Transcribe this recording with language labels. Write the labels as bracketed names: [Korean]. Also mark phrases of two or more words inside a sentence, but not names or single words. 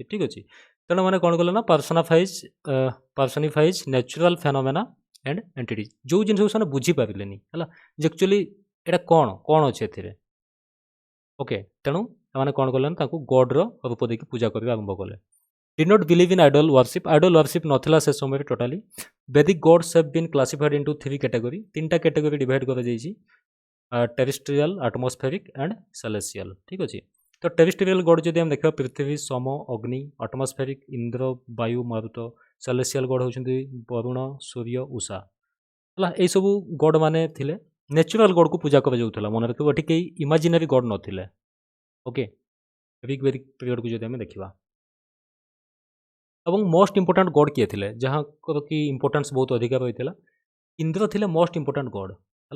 [Odia] ଠିକ୍ ଅଛି। ତେଣୁ ମାନେ କ'ଣ କଲେ ନା [English] personifies natural phenomena and entities, [Odia] ଯେଉଁ ଜିନିଷକୁ ସେମାନେ ବୁଝିପାରିଲେନି ହେଲା ଯେ ଆକ୍ଚୁଆଲି ଏଇଟା କ'ଣ ଅଛି ଏଥିରେ। ଓକେ, ତେଣୁ ସେମାନେ କ'ଣ କଲେ ନା ତାଙ୍କୁ ଗଡ଼୍ର ରୂପ ଦେଇକି ପୂଜା କରିବା ଆରମ୍ଭ କଲେ। [English] Did not believe in idol worship. Idol worship [Odia] ନଥିଲା ସେ ସମୟରେ ଟୋଟାଲି। [English] Vedic gods have been classified into 3 category, 3ଟା category divide କରାଯାଇଛି, terrestrial, atmospheric and celestial। [Odia] ଠିକ୍ ଅଛି। ତ [English] terrestrial god [Odia] ଯଦି ଆମେ ଦେଖିବା ପୃଥିବୀ, ସୋମ, ଅଗ୍ନି, atmospheric ଇନ୍ଦ୍ର, ବାୟୁ, ମାରୁତ, [English] celestial god [Odia] ହେଉଛନ୍ତି ବରୁଣ, ସୂର୍ଯ୍ୟ, ଉଷା ହେଲା। ଏଇସବୁ ଗଡ଼ ମାନେ ଥିଲେ। [English] natural god [Odia] ପୂଜା କରାଯାଉଥିଲା, ମନେ ରଖିବ ଏଠି କେହି [English] imaginary god [Odia] ନଥିଲେ। ଓକେ, ଋଗ୍ବେଦିକ ପିରିୟଡ଼କୁ ଯଦି ଆମେ ଦେଖିବା ଏବଂ [English] most important god [Odia] କିଏ ଥିଲେ ଯାହାର କି ଇମ୍ପୋର୍ଟାନ୍ସ ବହୁତ ଅଧିକା ରହିଥିଲା, ଇନ୍ଦ୍ର ଥିଲେ [English] most important god [Odia] ହେଲା।